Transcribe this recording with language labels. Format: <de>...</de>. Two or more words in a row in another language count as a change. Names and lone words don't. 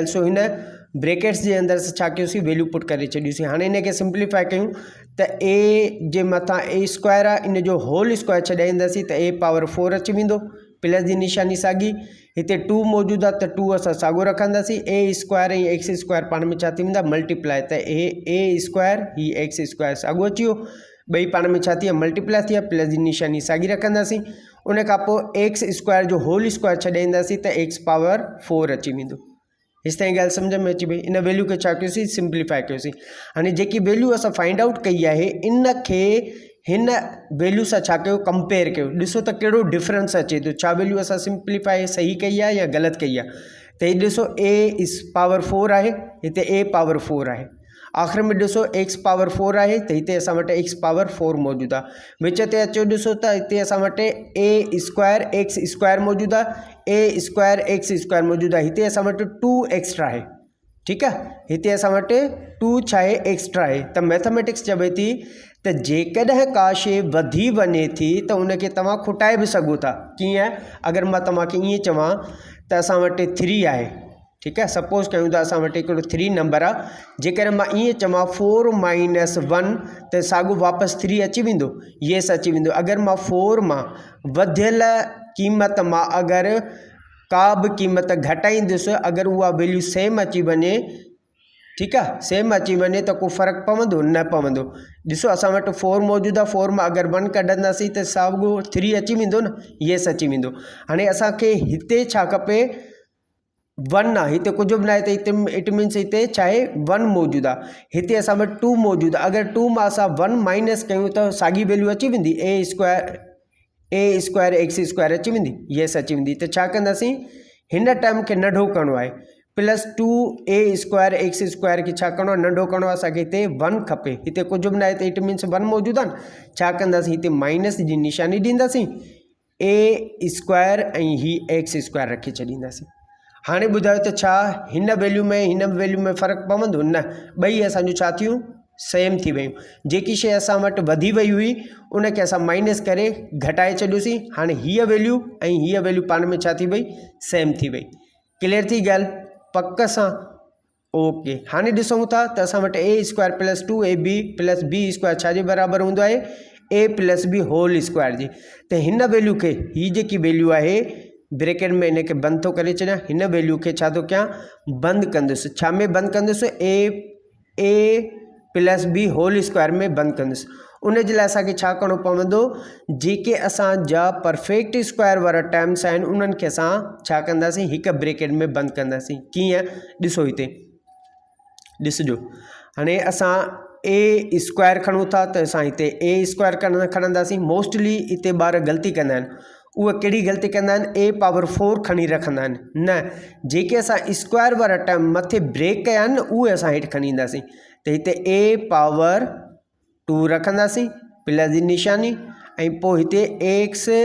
<sd>सो हिन ब्रेकेट्स जे अंदरि असां छा कयोसीं,</sd> <en>value put</en> <sd>करे छॾियोसीं। हाणे इन खे सिंप्लीफाई कयूं त a जे मथां a स्क्वायर आहे, इन जो</sd> <en>whole square</en> <sd>छॾाईंदासीं त a पावर 4 अची वेंदो, प्लस जी निशानी साॻी, हिते 2 मौजूदु आहे त 2 असां साॻियो रखंदासीं, a स्क्वायर ऐं x स्क्वायर पाण में छा थी वेंदा, मल्टीप्लाई, त a स्क्वायर ही x स्क्वायर साॻियो अची वियो, ॿई पाण में छा थी आहे, मल्टीप्लाई थी आहे, प्लस जी निशानी साॻी रखंदासीं। उन खां पोइ</sd> <en>x square</en> <sd>जो</sd> <en>whole square</en> <sd>छॾाईंदासीं त</sd> <en>x power 4</en> <sd>अची वेंदो। हेसि ताईं ॻाल्हि सम्झ में अची वई। इन वैल्यू खे छा कयोसीं, सिंप्लीफाई कयोसीं। हाणे जेकी वैल्यू असां</sd> <en>find out</en> <sd>कई आहे इन खे हिन वैल्यू सां छा कयो कंपेयर कयो ॾिसो त कहिड़ो डिफरेंस अचे थो छा वैल्यू असां सिंप्लीफाई सही कई आहे या ग़लति कई आहे त हीअ ॾिसो</sd> <en>a is power 4</en> <sd>आहे हिते a पावर 4 आहे आख़िर में ॾिसो x पावर 4 आहे त हिते असां वटि x पावर 4 मौजूदु आहे विच ते अचो ॾिसो त हिते असां वटि a स्क्वायर x स्क्वायर मौजूदु आहे a स्क्वायर x स्क्वायर मौजूदु आहे हिते असां वटि 2 एक्स्ट्रा आहे</sd> <ur>ٹھیک ہے</ur> <sd>हिते असां वटि 2 छा आहे एक्स्ट्रा आहे त मैथमेटिक्स चवे थी त जेकॾहिं का शइ वधी वञे थी त उनखे तव्हां खुटाए बि सघो था कीअं अगरि मां तव्हांखे ईअं चवां त असां वटि 3 आहे</sd> <ur>ٹھیک ہے</ur> <sd>सपोज़ कयूं था असां वटि हिकिड़ो 3 नंबर आहे जेकर मां ईअं चवां 4 माइनस 1 त साॻियो वापसि 3 अची वेंदो येस अची वेंदो अगरि मां 4 मां वधियल क़ीमत मां अगरि का बि क़ीमत घटाईंदुसि अगरि उहा वैल्यू सेम अची वञे</sd> <ur>ٹھیک ہے</ur> <sd>सेम अची वञे त को फ़र्क़ु पवंदो न पवंदो ॾिसो असां वटि 4 मौजूदु आहे 4 मां अगरि 1 कढंदासीं त साॻियो 3 अची वेंदो न येस अची वेंदो हाणे असांखे हिते छा खपे 1 आहे हिते कुझु बि न आहे त हिते</sd> <en>it means</en> <sd>हिते छा आहे 1 मौजूदु आहे हिते असां वटि 2 मौजूदु आहे अगरि 2 मां असां 1 माइनस कयूं त साॻी वैल्यू अची वेंदी a स्क्वायर x स्क्वायर अची वेंदी येस अची वेंदी त छा कंदासीं हिन टर्म खे नंढो करिणो आहे प्लस 2a स्क्वायर x स्क्वायर खे छा करिणो आहे नंढो करिणो आहे असांखे हिते 1 खपे हिते कुझु बि न आहे त</sd> <en>it means</en> <sd>1 मौजूदु आहे न छा कंदासीं हिते माइनस जी निशानी ॾींदासीं a स्क्वायर ऐं ही x स्क्वायर रखी छॾींदासीं हाणे ॿुधायो त छा हिन वैल्यू में फ़र्क़ु पवंदो न ॿई असांजो छा थियूं सेम थी वियूं जेकी शइ असां वटि वधी वई हुई उनखे असां माइनस करे घटाए छॾियोसीं हाणे हीअ वैल्यू ऐं हीअ वैल्यू पाण में छा थी वई सेम थी वई क्लियर थी ॻाल्हि पक सां ओके हाणे ॾिसूं था त असां वटि a स्क्वायर प्लस 2ab प्लस b स्क्वायर छा जे बराबरि हूंदो आहे</sd> <en>a plus b whole square</en> <sd>जी त हिन वैल्यू खे हीअ जेकी वैल्यू आहे ब्रैकेट में इनके बंद थो करे छॾियां हिन वैल्यू खे छा थो कयां बंदि कंदुसि छा में बंदि कंदुसि</sd> <en>a plus b whole square</en> <sd>में बंदि कंदुसि उन जे लाइ असांखे छा करिणो पवंदो जेके असांजा</sd> <en>perfect square</en> <sd>वारा टर्म्स आहिनि उन्हनि खे असां छा कंदासीं हिकु ब्रैकेट में बंदि कंदासीं कीअं ॾिसो हिते ॾिसजो हाणे असां a स्क्वायर खणूं था त असां हिते a स्क्वायर खणंदासीं मोस्टली हिते ॿार ग़लती कंदा आहिनि उहे कहिड़ी ग़लती कंदा आहिनि a पावर 4 खणी रखंदा आहिनि न जेके असां स्क्वायर वारा टर्म मथे ब्रेक कया आहिनि न उहे असां हेठि खणी ईंदासीं त हिते a पावर 2 रखंदासीं प्लस जी निशानी ऐं पोइ हिते x</sd>